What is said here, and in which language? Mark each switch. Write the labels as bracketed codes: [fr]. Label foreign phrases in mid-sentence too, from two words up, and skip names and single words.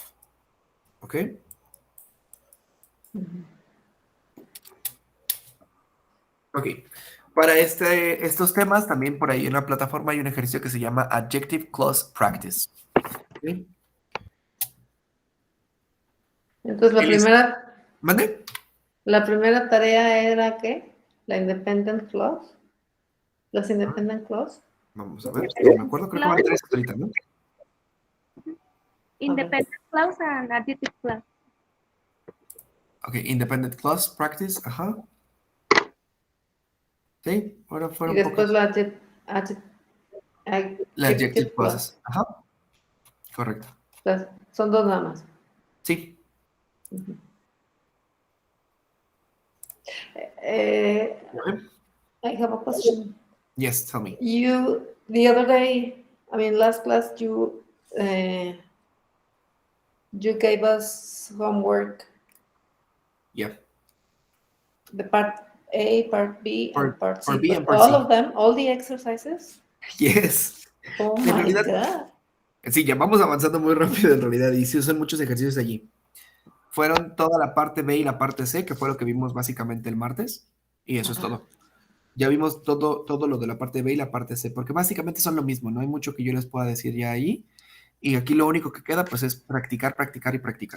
[es] ¿Ok? Ok. Para estos temas, también por ahí en la plataforma hay un ejercicio que se llama Adjective Clause Practice. ¿Ok? Entonces, ¿Mande? la primera tarea era ¿qué? [en] La independent clause. Las independent clause. Vamos a ver, no me acuerdo, creo que van tres ahorita, ¿no? Independent clause and adjective clause. Ok, Independent Clause Practice, [es] ajá. Sí, ahora Y fueron después pocas. la La Adjective [en] adjective clause. Clauses, [es] ajá. Correcto. Son dos nada más. Sí. [en] I have a question. Yes, tell me. The other day, last class, you gave us homework, Yeah. the part A, part B, and part C. Part B but and part all C. of them, all the exercises? Yes. Oh [es] En [en] my [es] realidad, [en] God. [es] sí, ya vamos avanzando muy rápido en realidad y sí son muchos ejercicios allí. Fueron toda la parte B y la parte C, que fue lo que vimos básicamente el martes, y eso es Ajá. todo. Ya vimos todo lo de la parte B y la parte C, porque básicamente son lo mismo, no hay mucho que yo les pueda decir ya ahí, y aquí lo único que queda pues es practicar, practicar y practicar.